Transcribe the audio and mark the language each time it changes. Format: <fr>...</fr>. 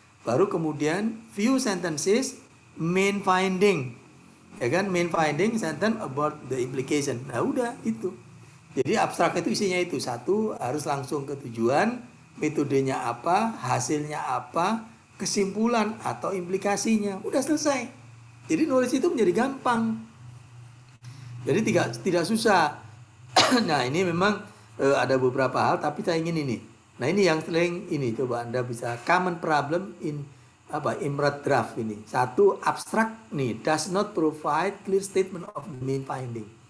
<id>Baru kemudian</id> <en>few sentences main finding,</en> <id>ya kan,</id> <en>main finding sentence about the implication.</en> <id>Nah udah itu. Jadi abstrak itu isinya itu, satu harus langsung ke tujuan, metodenya apa, hasilnya apa, kesimpulan atau implikasinya, udah selesai. Jadi nulis itu menjadi gampang, jadi tidak susah. Nah ini memang ada beberapa hal, tapi saya ingin ini. Nah ini yang sering ini, coba Anda bisa</id> <en>common problem in IMRAD draft</en> <id>ini. Satu, abstrak nih</id> <en>does not provide clear statement of the main finding.</en>